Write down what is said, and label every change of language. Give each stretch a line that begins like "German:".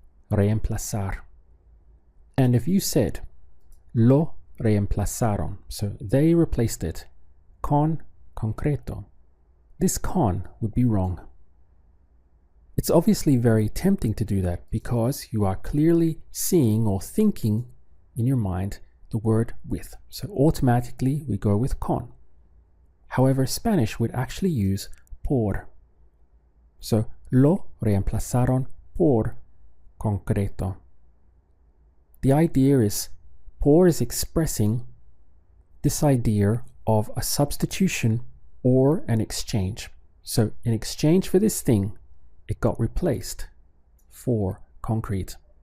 English: Reemplazar. And if you said
Spanish: lo reemplazaron,
English: so they replaced it
Spanish: con concreto,
English: this con would be wrong. It's obviously very tempting to do that because you are clearly seeing or thinking in your mind the word with. So automatically we go with con. However, Spanish would actually use por.
Spanish: So lo reemplazaron por concreto.
English: The idea is por is expressing this idea of a substitution or an exchange. So in exchange for this thing, it got replaced for concrete.